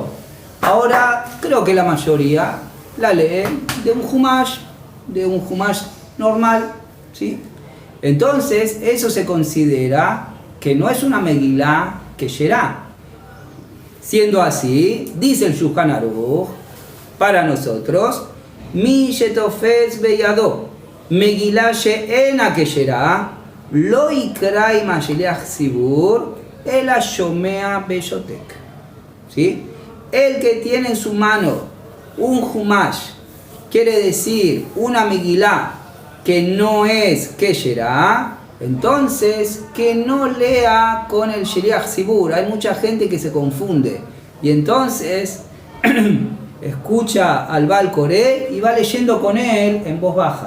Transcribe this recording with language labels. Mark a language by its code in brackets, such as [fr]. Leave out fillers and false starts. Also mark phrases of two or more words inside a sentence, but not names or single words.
[es] Ahora, creo que la mayoría la lee de un Humash normal, ¿sí? Entonces, eso se considera que no es una [he] מגילה כשרה. [es] Siendo así, dice el Shulchan Aruch, para nosotros, [he] מי שתופס בידו, מגילה שאינה כשרה, לא יקרא עם השליח ציבור, אלא שומע בשוטק. [es] ¿Sí? El que tiene en su mano un Humash, quiere decir una Megilá que no es Kesherá, entonces que no lea con el [he] שליח ציבור. [es] Hay mucha gente que se confunde y entonces escucha al [he] בעל קורא [es] y va leyendo con él en voz baja.